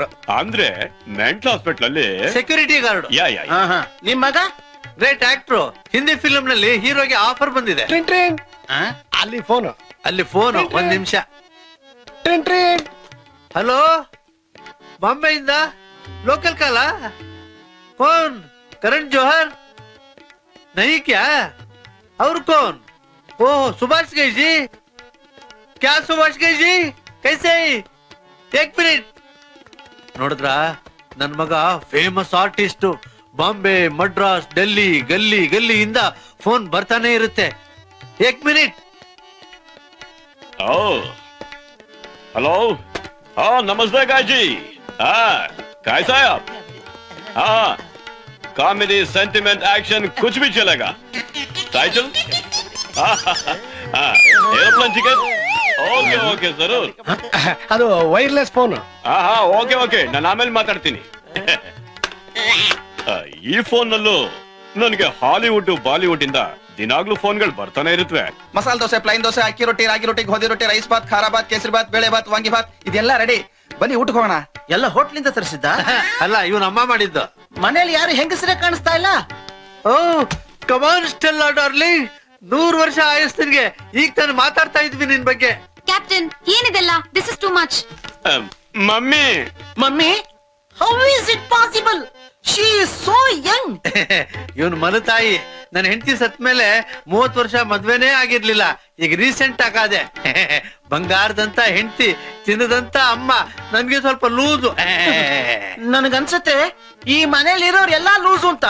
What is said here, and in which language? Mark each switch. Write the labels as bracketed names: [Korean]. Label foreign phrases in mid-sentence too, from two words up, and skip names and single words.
[Kannada] ಅಂದ್ರೆ [English] mental hospital [Kannada] ಅಲ್ಲಿ [English] security guard. [Kannada] ನಿಮ್ ಮಗ [English] great actor. Hindi film [Kannada] ನಲ್ಲಿ ಹೀರೋಗೆ ಆಫರ್ ಬಂದಿದೆ. ಅಲ್ಲಿ ಫೋನು, ಒಂದ್ ನಿಮಿಷ. ಟ್ರಿನ್. ಹಲೋ, ಬಾಂಬೆಯಿಂದ [English] local call. [Hindi] कौन? करण जौहर? नहीं क्या? और कौन? ओह, सुभाष गई जी. क्या सुभाष गई जी? कैसे? एक मिनट. [Kannada] ನೋಡಿದ್ರ, ನನ್ ಮಗ [English] famous artist. [Kannada] ಬಾಂಬೆ, ಮಡ್ರಾಸ್, ಡೆಲ್ಲಿ, ಗಲ್ಲಿಯಿಂದ ಫೋನ್ ಬರ್ತಾನೆ ಇರುತ್ತೆ. [Hindi] एक मिनट. हेलो, हाँ नमस्ते गाजी. हाँ, कैसा है आप? हाँ, [English] comedy, sentiment, action [Hindi] कुछ भी चलेगा. [English] Title? Airplane ticket? [Hindi] ओके जरूर. [Kannada] ಅದು [English] wireless phone. [Kannada] ಹಾ ಓಕೆ, ನಾನು ಆಮೇಲೆ ಮಾತಾಡ್ತೀನಿ. ಈ ಫೋನ್ ನಲ್ಲೂ ನನಗೆ ಹಾಲಿವುಡ್, ಬಾಲಿವುಡ್ ಇಂದ ದಿನಾಗ್ಲೂ ಫೋನ್ಗಳು ಬರ್ತಾನೆ ಇರುತ್ತವೆ. ಮಸಾಲೆ ದೋಸೆ, ಪ್ಲೈನ್ ದೋಸೆ, ಅಕ್ಕಿ ರೊಟ್ಟಿ, ರಾಗಿ ರೊಟ್ಟಿ, ಗೋಧಿ ರೊಟ್ಟಿ, ರೈಸ್ ಬಾತ್, ಖಾರ ಬಾತ್, ಕೇಸರಿ ಬಾತ್, ಬೇಳೆ ಬಾತ್, ವಾಂಗಿ ಬಾತ್, ಇದೆಲ್ಲ ರೆಡಿ. ಬನ್ನಿ ಊಟಕ್ಕೆ ಹೋಗೋಣ. ಎಲ್ಲ ಹೋಟ್ಲಿಂದ ತರಿಸಿದ್ದ? ಅಲ್ಲ, ಇವನ್ ಅಮ್ಮ ಮಾಡಿದ್ದು. ಮನೇಲಿ ಯಾರು ಹೆಂಗಸರೇ ಕಾಣಿಸ್ತಾ ಇಲ್ಲ. ಓ, [English] come on Stella darling, [Kannada] 100 ವರ್ಷ ಆಯಸ್ತಿನ್ಗೆ. ಈಗ ತಾನು ಮಾತಾಡ್ತಾ ಇದ್ವಿ ನಿನ್ ಬಗ್ಗೆ. ಕ್ಯಾಪ್ಟನ್, ಏನಿದೆಲ್ಲ? [English] This is too much. [Kannada] ಮಮ್ಮಿ, [English] How is it possible? She is so young. [Kannada] ಇವನ್ ಮಲತಾಯಿ ನನ್ನ ಹೆಂಡತಿ ಸತ್ ಮೇಲೆ 30 ವರ್ಷ ಮದ್ವೆನೇ ಆಗಿರ್ಲಿಲ್ಲ. ಈಗ ರೀಸೆಂಟ್ ಆಗಾದೆ. ಬಂಗಾರದಂತ ಹೆಂಡತಿ, ಚಿನ್ನದಂತ ಅಮ್ಮ, ನನ್ಗೆ ಸ್ವಲ್ಪ ಲೂಸು. ನನ್ಗನ್ಸತ್ತೆ ಈ ಮನೇಲಿ ಇರೋರು ಎಲ್ಲಾ ಲೂಸು ಅಂತ.